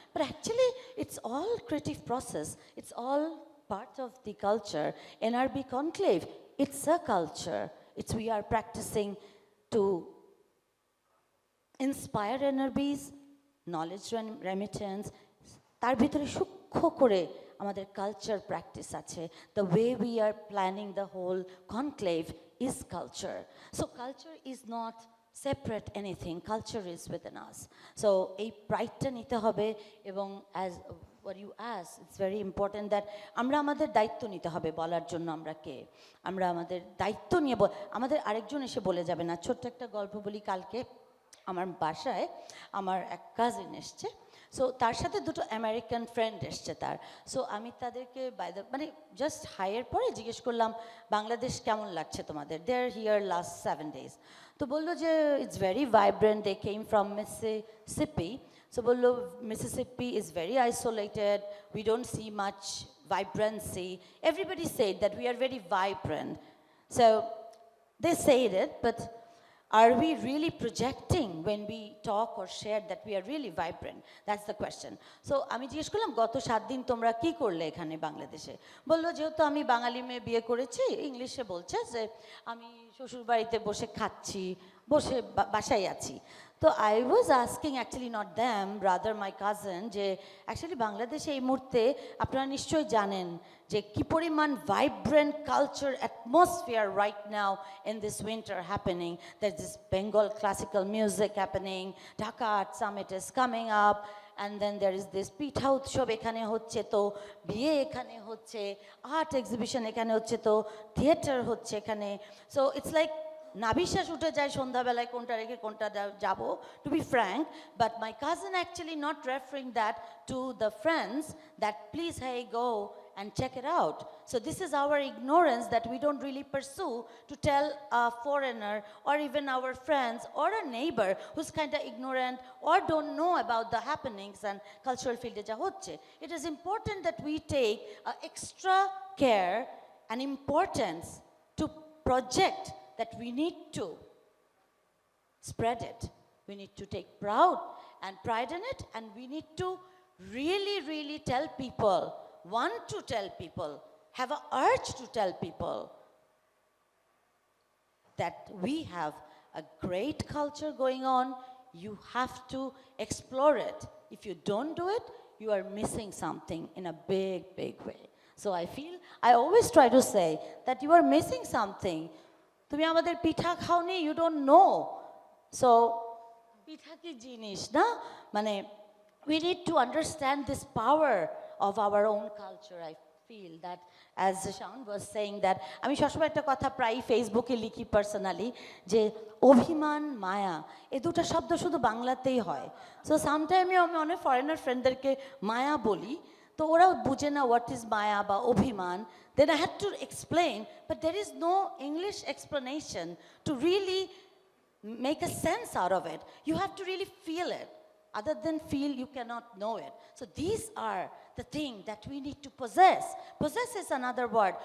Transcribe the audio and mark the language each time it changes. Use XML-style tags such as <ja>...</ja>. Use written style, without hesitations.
<en>But actually it's all creative process. It's all part of the culture. NRB Conclave, it's a culture. It's we are practicing to inspire NRBs, knowledge remittance.</en> <bn>তার ভিতরে সূক্ষ্ম করে আমাদের culture practice আছে.</bn> <en>The way we are planning the whole conclave is culture. So culture is not separate anything. Culture is within us.</en> <bn>So এই প্রাইডটা নিতে হবে এবং</bn> <en>as what you ask, it's very important that</en> <bn>আমরা আমাদের দায়িত্ব নিতে হবে বলার জন্য আমরা কে, আমরা আমাদের দায়িত্ব নিয়ে আমাদের আরেকজন এসে বলে যাবে না. ছোট্ট একটা গল্প বলি, কালকে আমার বাসায় আমার এক কাজিন এসছে, সো তার সাথে দুটো আমেরিকান ফ্রেন্ড এসছে তার. সো আমি তাদেরকে মানে জাস্ট হাইয়ের পরে জিজ্ঞেস করলাম বাংলাদেশ কেমন লাগছে তোমাদের,</bn> <en>They are here last 7 days.</en> <bn>তো বললো যে</bn> <en>It's very vibrant, they came from Mississippi. So bollo Mississippi is very isolated, we don't see much vibrancy. Everybody said that we are very vibrant. So they said it, but are we really projecting when we talk or share that we are really vibrant? That's the question.</en> <bn>So আমি জিজ্ঞেস করলাম গত 7 দিন তোমরা কি করলে এখানে বাংলাদেশে? বললো যেহেতু আমি বাঙালি মেয়ে বিয়ে করেছি, ইংলিশে বলছে যে আমি শ্বশুর বাড়িতে বসে খাচ্ছি, বসে বাসায় আছি.</bn> <en>তো I was asking actually not them, rather my cousin, যে actually</en> <bn>বাংলাদেশে এই মুহূর্তে আপনারা নিশ্চয়ই জানেন যে কী পরিমাণ</bn> <en>Vibrant culture atmosphere right now in this winter happening. That this Bengal classical music happening, Dhaka art summit is coming up, and then there is this</en> <bn>পিঠা উৎসব এখানে হচ্ছে, তো বিয়ে এখানে হচ্ছে, আর্ট এক্সিবিশন এখানে হচ্ছে, তো থিয়েটার হচ্ছে এখানে.</bn> <en>so it's like</en> <bn>নাভিশ্বাস উঠে যায় সন্ধ্যাবেলায় কোনটা রেখে কোনটা যাবো,</bn> <en>To be frank. But my cousin actually not referring that to the friends that please hey go and check it out. So this is our ignorance that we don't really pursue to tell a foreigner or even our friends or a neighbor who's kind of ignorant or don't know about the happenings and cultural field</en> <bn>ja hocche.</bn> <en>It is important that we take extra care and importance to project that we need to spread it. We need to take pride in it, and we need to really tell people, want to tell people, have an urge to tell people that we have a great culture going on. You have to explore it. If you don't do it, you are missing something in a big way. So I always try to say that you are missing something.</en> <bn>তুমি আমাদের পিঠা খাওনি,</bn> <en>you don't know. So পিঠা</en> <bn>কি জিনিস না, মানে</bn> <en>we need to understand this power of our own culture. I feel that, as Shaon was saying, that</en> <bn>আমি সবসময় একটা কথা প্রায় ফেসবুকে লিখি পার্সোনালি, যে অভিমান মায়া এই দুটো শব্দ শুধু বাংলাতেই হয়. সো সামটাইমে আমি অনেক ফরেনার ফ্রেন্ডদেরকে মায়া বলি, তো ওরাও বুঝে না</bn> <en>what is</en> <bn>মায়া বা অভিমান.</bn> <en>Then I had to explain, but there is no English explanation to really make a sense out of it. You have to really feel it. Other than feel, you cannot know it. So these are the things that we need to possess. Possess is another word.</en>